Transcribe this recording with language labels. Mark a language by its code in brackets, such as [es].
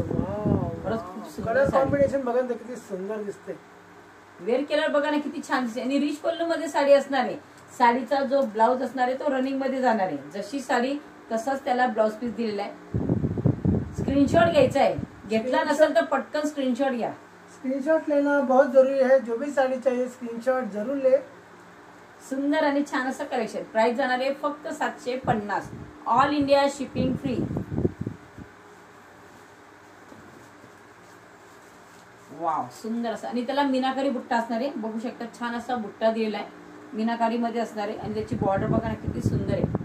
[mr] Wow colour combination बघा ना किती सुंदर दिसते. वेअर केलर बघा ना किती छान दिसते. आणि रिच पल्लू मध्ये साडी असणार आहे. साडीचा जो ब्लाउज असणार आहे तो रनिंग मध्ये जाणार आहे. जशी साडी तसाच त्याला ब्लाउज पीस दिलेला आहे. स्क्रीनशॉट घ्यायचा आहे. घेतला नसेल तर पटकन स्क्रीनशॉट घ्या. [hi] स्क्रीनशॉट लेना बहुत जरूरी है. जो भी साड़ी चाहिए स्क्रीनशॉट जरूर ले. [mr] सुंदर आणि छान असं कलेक्शन. प्राइस जाणार आहे फक्त 750. All India shipping free. Wow सुंदर असं. आणि त्याला मीनाकारी बुट्टा असणार आहे. बघू शकता छान असा बुट्टा दिलेला आहे. मीनाकारी मध्ये असणार आहे. आणि त्याची बॉर्डर बघा ना किती सुंदर आहे.